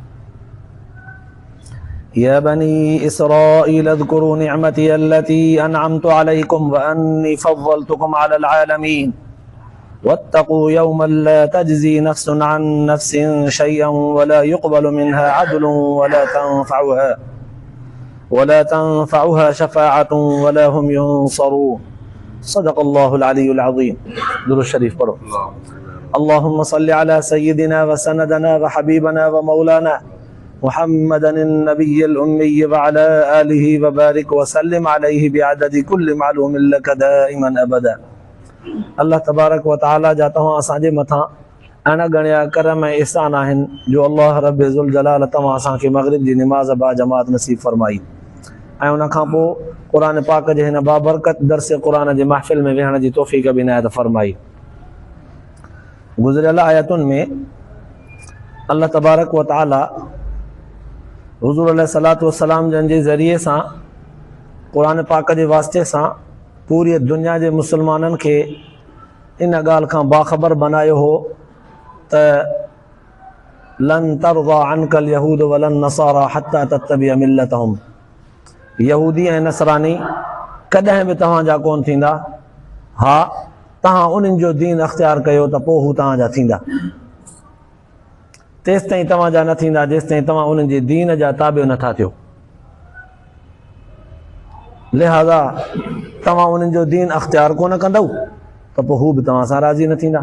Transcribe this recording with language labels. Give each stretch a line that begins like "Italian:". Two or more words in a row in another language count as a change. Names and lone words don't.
Arabic: يا بني إسرائيل اذكروا نعمتي التي أنعمت عليكم وأني فضلتكم على العالمين واتقوا يوما لا تجزي نفس عن نفس شيئا ولا يقبل منها عدل ولا تنفعها شفاعة ولا هم ينصرون صدق الله العلي العظيم.
Urdu: درود الشريف پڑھو.
Arabic: اللهم صل على سيدنا وسندنا وحبيبنا ومولانا محمد النبي الأمي وعلى آله وبارك وسلم عليه بعدد كل معلوم لك دائما أبدا.
Sindhi: اللہ تبارک و تعالی جا تواں اساں جے متھاں انا گنیا کرم احسان آہن جو اللہ رب ذوالجلال تواں اساں کے مغرب دی نماز با جماعت نصیب فرمائی ऐं उन खां पोइ क़ुरान पाक जे हिन बाबरकत दर्स क़ुरान जे महफ़िल में वेहण जी तौफ़ीक़ बि इनायत फरमाई। गुज़िरियल आयतुनि में अल्लाह तबारक व तआला हुज़ूर
Arabic: عليه الصلاة والسلام
Sindhi: जन जे ज़रिए सां क़ुरान पाक जे वास्ते सां पूरी दुनिया जे मुसलमाननि खे इन ॻाल्हि खां बाख़बर बनायो हो त
Arabic: لن ترضى عنك اليهود ولا النصارى حتى تتبع ملتهم,
Sindhi: यहूदी ऐं नसरानी कॾहिं बि तव्हांजा कोन थींदा, हा तव्हां उन्हनि जो दीन अख़्तियार कयो त पोइ हू तव्हांजा थींदा, तेसि ताईं तव्हांजा न थींदा जेसि ताईं तव्हां उन्हनि जे दीन जा ताबियो नथा थियो। लिहाज़ा तव्हां उन्हनि जो दीन अख़्तियार कोन कंदव त पोइ हू बि तव्हां सां राज़ी न थींदा।